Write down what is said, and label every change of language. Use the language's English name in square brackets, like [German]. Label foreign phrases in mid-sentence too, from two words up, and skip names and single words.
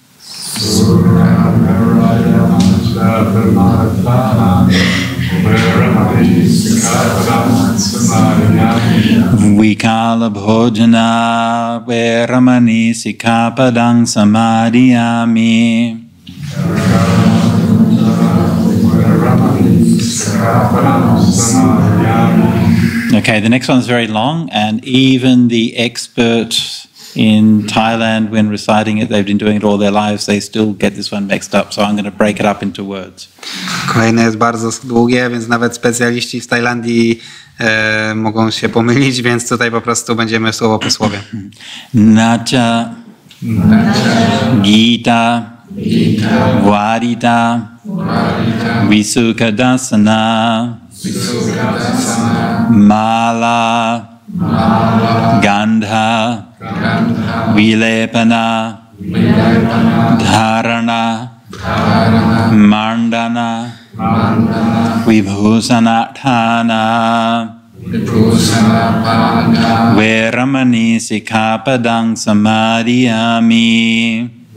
[Pali] Vikala bhojana veramani sikkhapadang samadhiyami. [English] Okay, the next one is very long, and even the experts in Thailand, when reciting it, they've been doing it all their lives, they still get this one mixed up, so I'm going to break it up into words. [Polish] Kolejne jest bardzo długie, więc nawet specjaliści z Tajlandii mogą się pomylić, więc tutaj po prostu będziemy słowo po słowie. [Pali] Nacha, Gita, Varita, Visukadasana, Mala, Gandha, Vilepana, Dharana, Mandana, Vibhusanatthana, Veramani sikkhapadang samadhiyami.